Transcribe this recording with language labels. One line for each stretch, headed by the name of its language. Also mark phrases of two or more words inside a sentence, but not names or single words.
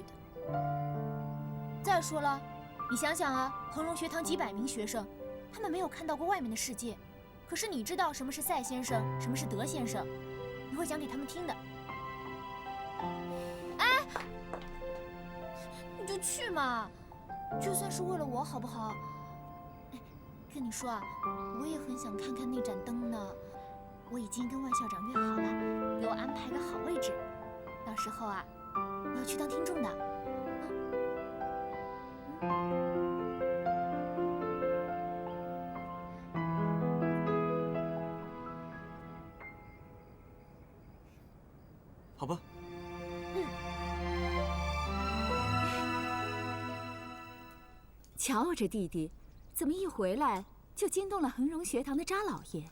Chinese: 再說了，你想想啊，恆榮學堂幾百名學生，他們沒有看到過外面的世界，可是你知道什麼是賽先生，什麼是德先生，你會講給他們聽的。哎，你就去嘛，就算是為了我，好不好？哎，跟你說啊，我也很想看看那盞燈呢。我已經跟萬校長約好了，給我安排個好位置，到時候啊，我要去當聽眾的。好吧。瞧我这弟弟，怎麼一回來就驚動了恆榮學堂的渣老爺？